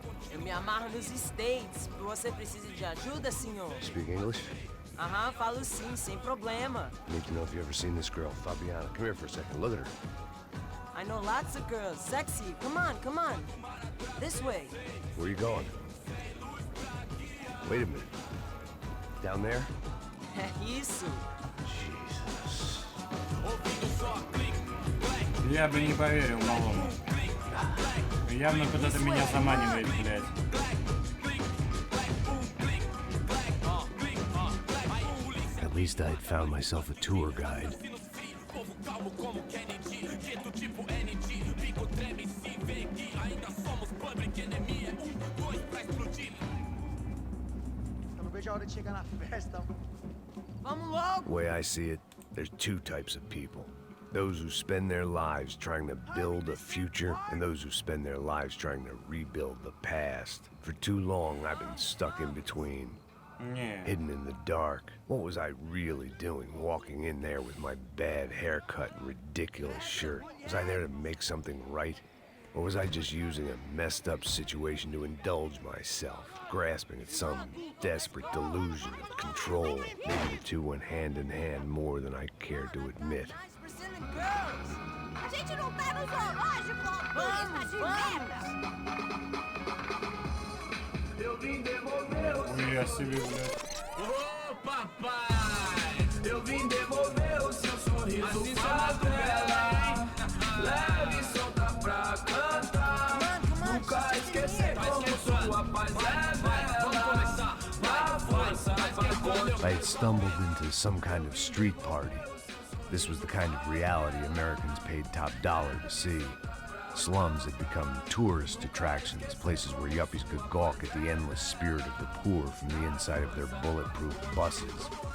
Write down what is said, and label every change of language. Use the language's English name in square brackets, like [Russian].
[Portuguese] Eu me amarro nos States. Você precisa de ajuda, senhor? [English] Speak English? [Portuguese] Aham, falo sim, sem problema. [English] Need to know if you ever seen this girl, Fabiana. Come here for a second. Look at her. I know lots of girls, sexy. Come on, come on. This way. Where you going? Wait a minute. Down there? [Portuguese] Isso. [English] Jesus. [Russian] Я бы не поверил малому. Явно куда-то меня заманивает, блядь. [English] At least I'd found myself a tour guide. [Portuguese] Vamos logo. [English] The way I see it, there's two types of people. Those who spend their lives trying to build a future, and those who spend their lives trying to rebuild the past. For too long, I've been stuck in between. [Russian] Не. [English] Hidden in the dark. What was I really doing walking in there with my bad haircut and ridiculous shirt? Was I there to make something right? Or was I just using a messed up situation to indulge myself, grasping at some desperate delusion of control? Maybe the two went hand in hand more than I cared to admit. Brazilian girls. [Portuguese] A gente não tá no zoológico, turista de merda! [Russian] Хуя себе, блядь. [Portuguese] Ô papai, eu vim devolver o seu sorriso favela. Leve e solta pra cantar. Nunca esquecer como sua paz é bela. Vá força, [English] I had stumbled into some kind of street party. This was the kind of reality Americans paid top dollar to see. Slums had become tourist attractions, places where yuppies could gawk at the endless spirit of the poor from the inside of their bulletproof buses.